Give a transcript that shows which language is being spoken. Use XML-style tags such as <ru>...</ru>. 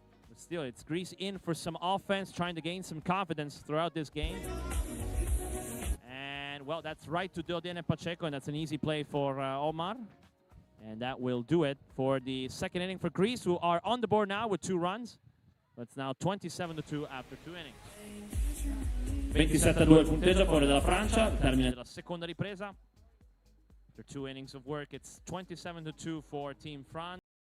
<en>But still, it's Greece in for some offense, trying to gain some confidence throughout this game. And, well, that's right to Diodene Pacheco, and that's an easy play for Omar. And that will do it for the second inning for Greece, who are on the board now with 2 runs. But it's now 27-2 after 2 innings.</en> <it>27-2 il punteggio a favore della Francia. Termine La seconda ripresa.</it> <en>After 2 innings of work, it's 27-2 for Team France.</en>